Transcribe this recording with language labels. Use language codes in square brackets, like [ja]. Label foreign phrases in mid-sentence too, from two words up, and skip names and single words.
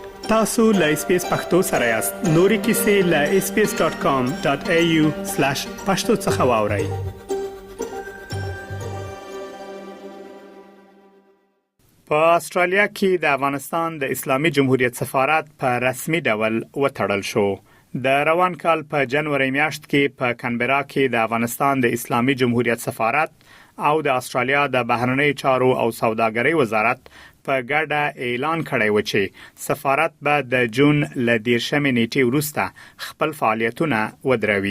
[ps] tasu.lspace.pakto sare yast. Nori kisi la sbs.com.au/pakto-sakhawauri. په استرالیا کې د افغانستان د اسلامي جمهوریت سفارت په رسمي ډول وتړل شو. د روان کال په جنوري میاشت کې په کانبرا کې د افغانستان د اسلامي جمهوریت سفارت او د استرالیا د بهرنی چارو او سوداګرۍ وزارت په ګډه اعلان کړی و چې سفارت به د جون ل 10 نیټې وروسته خپل فعالیتونه ودروي.